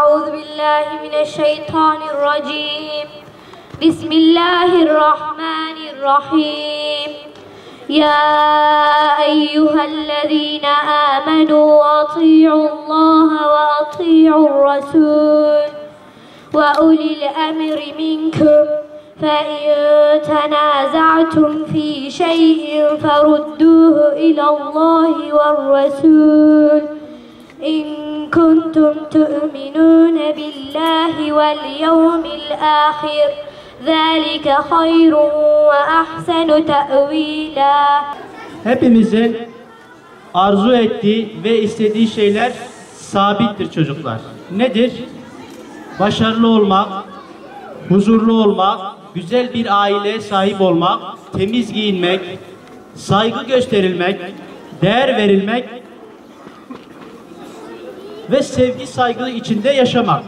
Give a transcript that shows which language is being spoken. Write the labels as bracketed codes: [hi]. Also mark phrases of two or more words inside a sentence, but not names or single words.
[ar] أعوذ بالله من الشيطان الرجيم بسم الله الرحمن الرحيم. يا أيها الذين آمنوا أطيعوا الله وأطيعوا الرسول وأولي الأمر منكم. فَإِنْ تَنَازَعْتُمْ فِي شَيْءٍ فَرُدُّوهُ إِلَى اللَّهِ وَالرَّسُولِ إِنْ كُنْتُمْ تُؤْمِنُونَ بِاللَّهِ وَالْيَوْمِ الْآخِرِ ذَلِكَ خَيْرٌ وَأَحْسَنُ تَأْوِيلًا. [tr] Hepimizin arzu ettiği ve istediği şeyler sabittir çocuklar. Nedir? Başarılı olmak, huzurlu olmak, güzel bir aileye sahip olmak, temiz giyinmek, saygı gösterilmek, değer verilmek ve sevgi saygı içinde yaşamak.